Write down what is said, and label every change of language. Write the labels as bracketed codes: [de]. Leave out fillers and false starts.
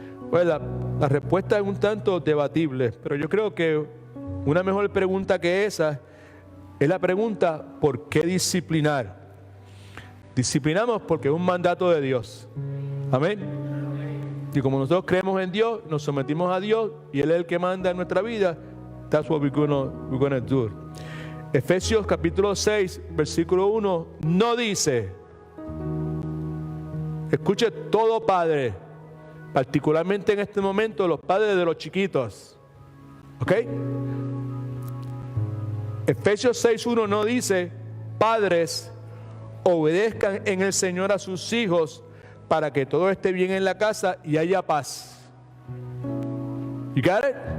[es] Pues la respuesta es un tanto debatible, pero yo creo que una mejor pregunta que esa es la pregunta: ¿por qué disciplinar? Disciplinamos porque es un mandato de Dios. Amén. Y como nosotros creemos en Dios, nos sometimos a Dios y Él es el que manda en nuestra vida. [en] That's what we're gonna do. [es] Efesios capítulo 6, versículo 1, no dice, escuche todo padre, particularmente en este momento los padres de los chiquitos, ¿ok? Efesios 6:1 no dice, padres, obedezcan en el Señor a sus hijos para que todo esté bien en la casa y haya paz. [en] You got it?